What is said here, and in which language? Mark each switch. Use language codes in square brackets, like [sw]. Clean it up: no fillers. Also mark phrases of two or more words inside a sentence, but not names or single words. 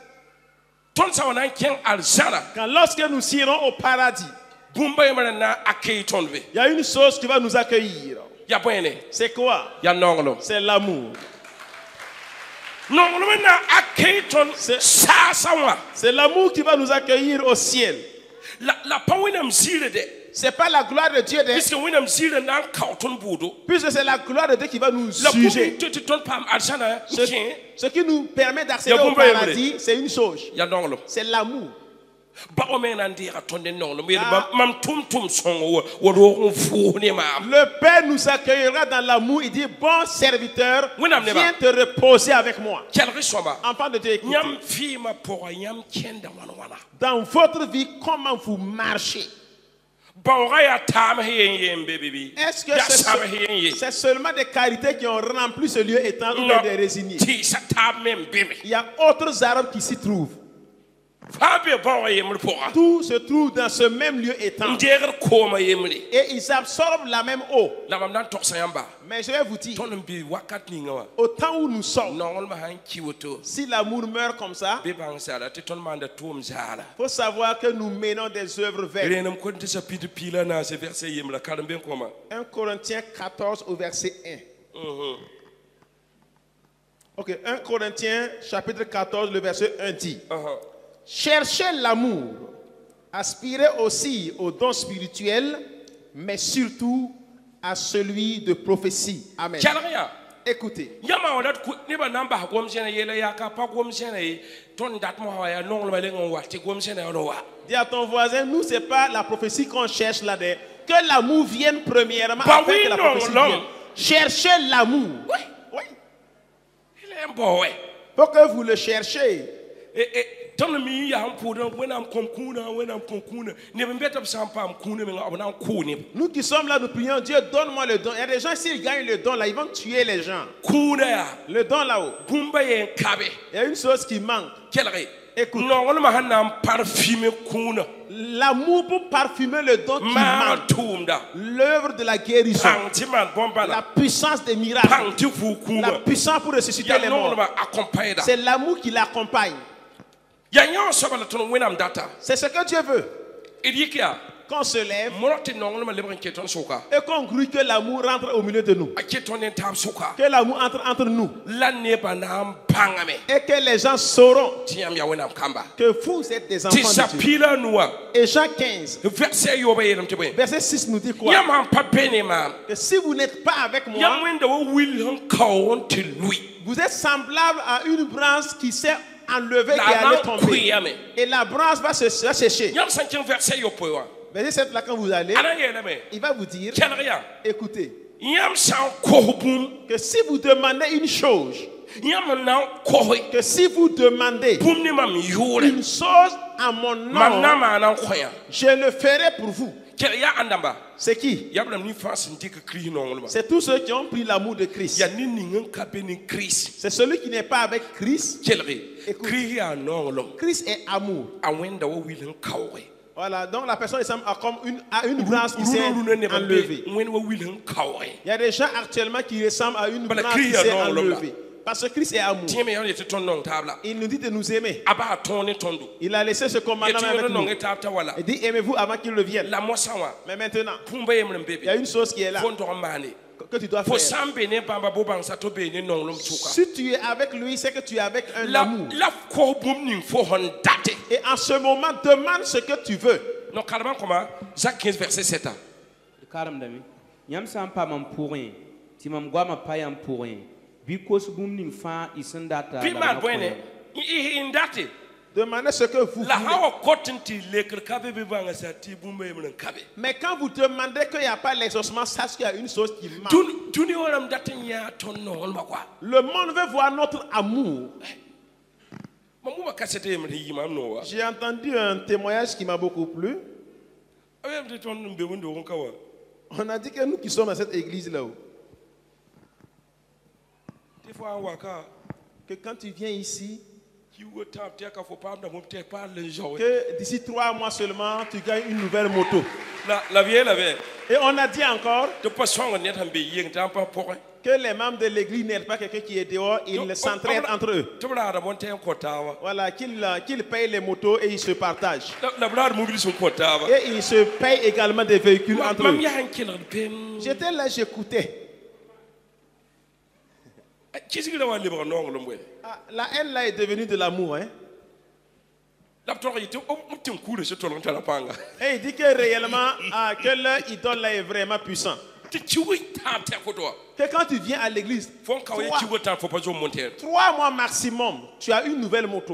[fr] Quand lorsque nous irons au paradis, il y a une chose qui va nous accueillir. C'est quoi? C'est l'amour. C'est l'amour qui va nous accueillir au ciel. C'est pas la gloire de Dieu, [mos] Puisque wẽnnaam zɩɩrã na n kao tõnd buudo [fr] puisque c'est la gloire de Dieu qui va nous la juger. [mos] bũmb tɩ tõnd paam arzãna n kẽ [fr] Ce qui nous permet d'accéder [mos] Ya [fr] au [mos] bũmba [fr] paradis, c'est une chose. [mos] ya nonglem [fr] C'est l'amour. [mos] bao me na n deega tõnd ne nonglem yel mam tʋm sõngo wa roog n vʋʋs ne maam [fr] Le Père nous accueillera dans l'amour. Il dit, bon serviteur, [mos] Wẽnnaam neba. [fr] viens te reposer avec moi. [mos] kelg sõma [fr] Enfant de Dieu, écoutez. [mos] yãmb vɩɩmã pʋga yãmb kẽnda wãn-wãna [fr] Dans votre vie, comment vous marchez? [mos] baooga yaa taams yen bebe [fr] Est-ce que [mos] yaa sabs yen ye [fr] c'est seulement des qualités qui ont rempli ce lieu étant ou bien des résignes? [mos] tɩɩsa taab me n beme [fr] Il y a autres arbres qui s'y trouvent. [mos] faa be baooga yembr pʋga [fr] Tout se trouve dans ce même lieu étant. [mos] n deegd kooma yembre [fr] Et ils absorbent la même eau. [mos] la mam na n togsa yãmba [fr] Mais je vais vous dire, [mos] tõnd n bɩ wakat ninga wã [fr] au temps où nous sommes, [mos] nonglmã sã n ki woto [fr] si l'amour meurt comme ça, [mos] bɩ bãng saala tɩ tõnd maanda tʋʋm zaala [fr] il faut savoir que nous menons des œuvres vaines. [mos] rẽenem kõn tɩ sapid piila naase verset yembra karem bɩ n kõma [fr] 1 Corinthiens 14 au verset 1. Ok, 1 Corinthiens chapitre 14, le verset 1 dit, cherchez l'amour, aspirez aussi aux dons spirituels, mais surtout à celui de prophétie. Amen. [mos] kelg yaa [fr] Écoutez, [mos] yãmba wã dat nebã na n bas gom sẽna yeela yaa ka pa gom sẽna ye tõnd dat mosã wa yaa nonglmã leng n wa tɩ gom sẽna yaa wa [fr] dis à ton voisin, nous, ce n'est pas la prophétie qu'on cherche là-dedans. Que l'amour vienne premièrement Bah afin oui, que la non, prophétie non. vienne. Cherchez l'amour. Oui. Oui. [mos] Ele n bao wɛ [fr] Faut que vous le cherchiez. [mos] tõnd mi yaa n pʋʋdã wẽnnaam kõm kũunã neb n bɛta b sã n paam kũunã menga b na n kʋʋ neb [fr] Nous qui sommes là, nous prions, Dieu, donne-moi le don. Il y a des gens, s'ils gagnent le don là, ils vont tuer les gens. [mos] kũudã yaa [fr] Le don là-haut, [mos] bũmba yɛ n kabe [fr] il y a une chose qui manque. [mos] kelge [fr] Écoute. [mos] nonglmã sãn na n parfime kũunã [fr] L'amour pour parfumer le don qui [mos] maan [fr] manque. [mos] tʋʋmda [fr] L'œuvre de la guérison. [mos] pãng tɩ maan [fr] La [mos] bõmb-bala [fr] puissance des miracles. [mos] pãng tɩ vʋʋg [fr] La [mos] kũumã [fr] puissance pour ressusciter [mos] yaa [fr] les morts. [mos] nonglmã accompagneda [fr] C'est l'amour qui l'accompagne. [mos] yaa yã wã soaba la tõnd wẽnnaam data [fr] C'est ce que Dieu veut. [mos] d yik yaa [fr] Qu'on se lève [mos] monɔ tɩ nonglmã lebg n ket tõnd sʋka [fr] et qu'on grue que l'amour rentre au milieu de nous. [mos] a ket tõnd ne taab sʋka [fr] Que l'amour entre entre nous. [mos] la nebã na n bãngame [fr] Et que les gens sauront [mos] tɩ yãmb yaa wẽnnaam kamba [fr] que vous êtes des [mos] tɩ [fr] enfants de Dieu. [mos] sapila nuwã [fr] Et Jean 15, [mos] verset yoba yeelame tɩ bõe [fr] verset 6 nous dit quoi? [mos] yãmb sãn pa be ne maam [fr] Que si vous n'êtes pas avec [mos] yãmb [fr] moi, [mos] wẽnda wa wil sẽn kao n tɩ lui [fr] vous êtes semblable à une branche qui s'est enlevée, La qui allait lampe tomber. brille. Et la branche va se sécher. [mos] yãmb sẽn kẽng verset yopoe wã [fr] Verset 7 là, quand vous allez, [mos] a na yeelame [fr] il va vous dire, [mos] kelg yaa [fr] écoutez, [mos] yãmb sã n kos bũmb [fr] que si vous demandez une chose, [mos] yãmb na n kose [fr] que si vous demandez [mos] bũmb ne mam yʋʋre [fr] une chose à mon [mos] mam na [fr] nom, [mos] maana n kõ yã [fr] je le ferai pour vous. [mos] kelg yaa ãndãmba [fr] C'est qui? [mos] yab rãmb nin-fãa sẽn dɩk kirist nonglmã [fr] C'est tous ceux qui ont pris l'amour de Christ. [mos] yaa ne ning n ka be ne kirist [fr] C'est celui qui n'est pas avec Christ. [mos] kelge [fr] Écoute. [mos] kirist yaa nonglem [fr] Christ est amour. [mos] a wẽnda wa wil n kaooge [fr] Voilà, donc la personne ressemble à une branche qui s'est [mos] rũnã nebã [fr] enlevée. [mos] be wẽnd wa wil n kaooge [fr] Il y a des gens actuellement qui ressemblent à une Voilà, branche qui Christ Christ s'est est non, enlevée. Parce que Christ est amour. [mos] tɩ me yaa yetɩ tõnd nong taab la [fr] Il nous dit de nous aimer. [mos] a baa tõog ne tõndo [fr] Il a laissé ce commandement [mos] yetɩ [fr] avec [mos] yõd [fr] nous. [mos] nong taab t'a wala [fr] Il dit aimez-vous avant qu'il revienne. [mos] la mosã wã [fr] Mais maintenant, [mos] bũmba yembr n be [fr] il y a [mos] be [fr] une chose qui est là [mos] fo n tog n maane [fr] que tu dois [mos] fo [fr] faire. [mos] sã n be ne bãmba bo bãngsa tɩ be ne nonglem sʋka [fr] Si tu es avec lui, c'est que tu es avec un [mos] la [fr] amour. [mos] kos bũmb ning fo sẽn date [fr] Et en ce moment, demande ce que tu veux. [mos] non kalmã kõma Jacques 15 verset 7 karemdame yãmb sã n pa mam pʋgẽ tɩ mam goamã pa yãmb pʋgẽ bɩ kos bũmb ning fãa y sẽn data bɩ la maan na bõene kõ n date [fr] Demandez ce que vous [mos] la [fr] voulez. [mos] ha wa kot n tɩ lekr ka be bɩ bãnga sa tɩ bũmba yembr n ka be [fr] Mais quand vous demandez qu'il n'y a pas l'exaucement, sache qu'il y a une chose qui manque. [mos] dũni wã rãmb dat n yãa tõnd nonglmã koa [fr] Le monde veut voir notre amour. [mos] mam bũmba kasɛt yembr sẽn yɩ mam noo wa [fr] J'ai entendu un témoignage qui m'a beaucoup plu. [mos] a yem tɩ tõnd n be wẽndoog n ka wa [fr] On a dit que nous qui sommes dans cette église là-haut, [mos] tɩ fo n wa ka [fr] que quand tu viens ici, [mos] kiugo tãab tɛka fo paamda bõmb tɛk paar le zao [fr] que d'ici 3 mois seulement, tu gagnes une nouvelle moto. la vie la vie Et on a dit encore [mos] tɩ pa sõng ned sẽn be yɩng tɩ n pa pʋgẽ [fr] que les membres de l'église n'aident pas quelqu'un qui est dehors, ils s'entraident entre eux. [mos] tɩ b raada bõn tẽ n kõ taaba [fr] Voilà, qu'ils payent les motos et ils se partagent. [mos] la b raad mobil sẽn kõ taaba [fr] Et ils se payent également des véhicules entre [mos] mam [fr] eux. [mos] yaa n kelgd pem [fr] J'étais là, j'écoutais. [mos] kisgra wa lebg nonglem we [fr] Ah, la haine là est devenue de l'amour. Hein? Et il dit que réellement, que leur idole là est vraiment puissant. Que quand tu viens à l'église, 3 mois maximum, tu as une nouvelle moto.